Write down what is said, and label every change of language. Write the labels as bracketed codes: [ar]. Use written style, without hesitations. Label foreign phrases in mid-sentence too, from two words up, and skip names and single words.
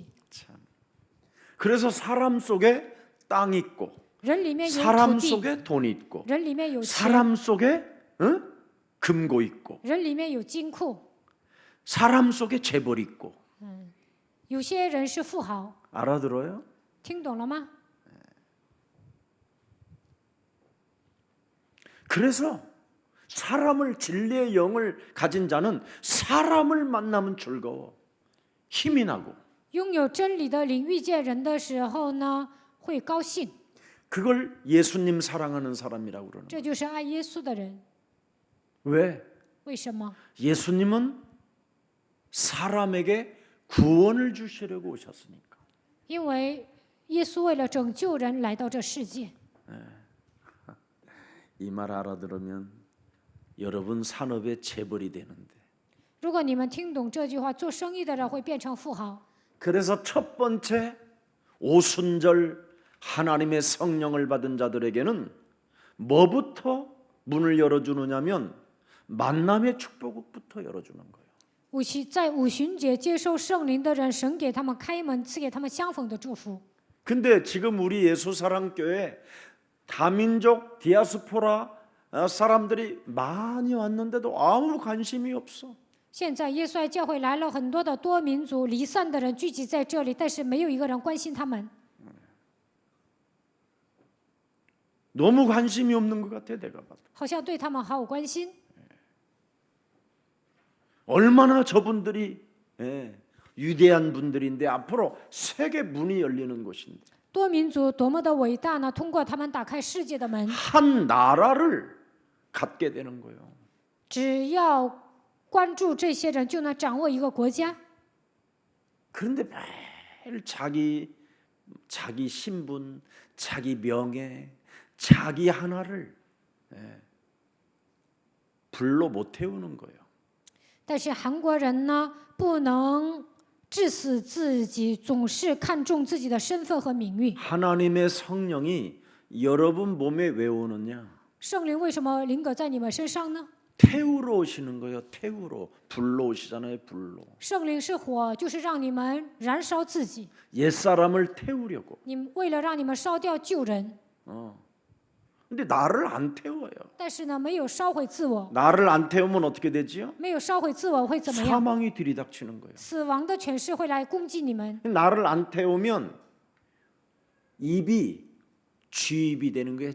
[ko] 참. 그래서 사람 속에 땅 있고 [zh] 人里面有 [ko] 사람 [zh] 土地， [ko] 속에 돈 있고 [zh] 人里面有钱， [ko] 사람 속에 금고 있고 [zh] 人里面有金库。 [ko] 사람 속에 재벌 있고 [zh] 有些人是富豪， [ko] 알아들어요? [zh] 听懂了吗？ [ko] 그래서 사람을 진리의 영을 가진 자는 사람을 만나면 즐거워 힘이 나고 [zh] 拥有真理的灵遇见人的时候呢，会高兴。 [ko] 그걸 예수님 사랑하는 사람이라고 그러는 [zh] 这就是爱耶稣的人。 [ko] 거예요. 왜? [zh] 为什么？ [ko] 예수님은 사람에게 구원을 주시려고 오셨으니까. [zh] 因为耶稣为了拯救人来到这世界。 [ko] 이 말 알아들으면 여러분 산업의 재벌이 되는데. [zh] 如果你们听懂这句话，做生意的人会变成富豪。 [ko] 그래서 첫 번째 오순절 하나님의 성령을 받은 자들에게는 뭐부터 문을 열어주느냐면 만남의 축복부터 열어주는 거예요. [zh] 在五旬节接受圣灵的人，神给他们开门，赐给他们相逢的祝福。 [ko] 근데 지금 우리 예수사랑교회 다민족 디아스포라 사람들이 많이 왔는데도 아무 관심이 없어. [zh] 现在耶稣爱教会来了很多的多民族离散的人聚集在这里，但是没有一个人关心他们， [ko] 너무 관심이 없는 것 같아 내가 봐도. [zh] 好像对他们毫无关心。 [ko] 얼마나 저분들이 위대한 분들인데 앞으로 세계 문이 열리는 곳인데 [zh] 多民族多么的伟大呢？通过他们打开世界的门， [ko] 한 나라를 갖게 되는 거예요. [zh] 只要关注这些人，就能掌握一个国家。 [ko] 그런데 매일 자기 신분, 자기 명예, 자기 하나를 불로 못 태우는 거예요. [zh] 但是韩国人呢，不能致死自己，总是看重自己的身份和名誉。 [ko] 하나님의 성령이 여러분 몸에 왜 오느냐? [zh] 圣灵为什么临格在你们身上呢？ [ko] 태우러 오시는 거예요. 태우러. 불로 오시잖아요. 불로. [zh] 圣灵是火，就是让你们燃烧自己。 [ko] 옛사람을 태우려고. [zh] 你们为了让你们烧掉旧人， [ko] 근데 나를 안 태워요. [zh] 但是呢，没有烧毁自我， [ko] 나를 안 태우면 어떻게 되지요? [zh] 没有烧毁自我会怎么样？ [ko] 사망이 들이닥치는 거예요. [zh] 死亡的权势会来攻击你们。 [ko] 나를 안 태우면 입이 쥐입이 되는 거예요.